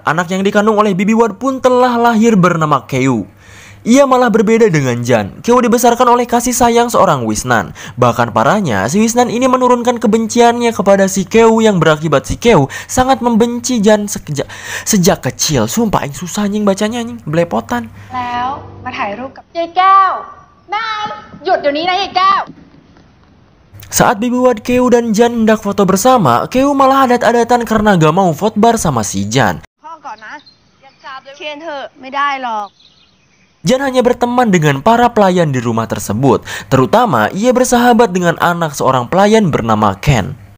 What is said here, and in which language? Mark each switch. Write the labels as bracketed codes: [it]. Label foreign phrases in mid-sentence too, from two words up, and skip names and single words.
[id] Anak yang dikandung oleh Bibi Wad pun telah lahir bernama Keu. Ia malah berbeda dengan Jan. Keu dibesarkan oleh kasih sayang seorang Wisnan. Bahkan parahnya, si Wisnan ini menurunkan kebenciannya kepada si Keu yang berakibat si Keu sangat membenci Jan sejak kecil. Sumpah yang susah anjing bacanya anjing, belepotan. [th] แล้วมาถ่ายรูปกับยายแก้วแม่หยุดเดี๋ยวนี้นะยายแก้ว [id] Saat Bibi Wad, Keu dan Jan hendak foto bersama, Keu malah adat-adatan karena gak mau fotbar sama si Jan. Jan hanya berteman dengan para pelayan di rumah tersebut. Terutama ia bersahabat dengan anak seorang pelayan bernama Ken.